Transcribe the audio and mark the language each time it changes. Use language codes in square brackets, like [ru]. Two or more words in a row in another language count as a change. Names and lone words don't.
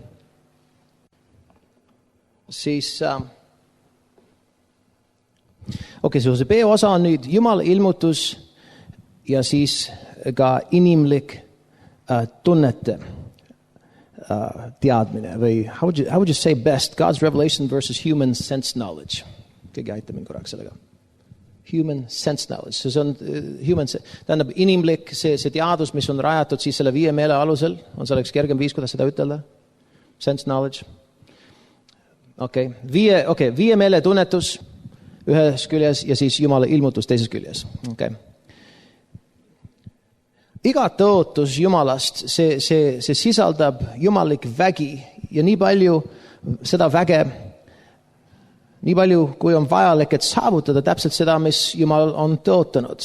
[et] Siis, see B-osa on nüüd Jumala ilmutus ja siis ka inimlik tunnete teadmine või [en] how would you say best God's revelation versus human sense knowledge. [et] Keegi aitab mind korraks sellega. [en] Human sense knowledge. [et] See on tähendab inimlik see teadus, mis on rajatud siis selle 5 meele alusel. On selleks kergem viis, kuidas seda ütelda? [en] Sense knowledge. Okay. [et] 5 meele tunnetus ühes küljes ja siis Jumala ilmutus teises küljes. [en] Okay. [et] Iga tõotus Jumalast, see sisaldab jumalik vägi ja nii palju seda väge, nii palju kui on vajalik, et saavutada täpselt seda, mis Jumal on tõotanud.